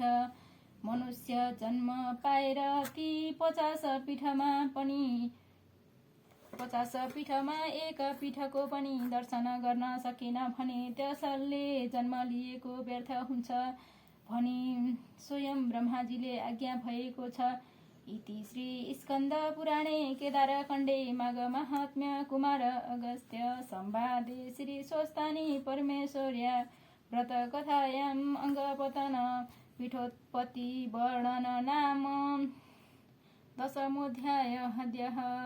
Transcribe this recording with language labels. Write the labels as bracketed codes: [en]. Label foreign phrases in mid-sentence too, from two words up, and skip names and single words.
[ne] मनुष्य जन्म पाएर ती 50 पीठमा एक पीठको पनि दर्शन गर्न सकेन भने त्यसले जन्म लिएको व्यर्थ हुन्छ भनी स्वयं ब्रह्माजीले आज्ञा भएको छ। [sa] इति श्री स्कन्द पुराणे केदारखण्डे माघ महात्म्य कुमार अगस्त्य संवादे श्री स्वस्तानी परमेश्वर्या व्रत कथायाम् अङ्गपतन पीठोत्पत्ति वर्णन नाम दशमोऽध्यायः।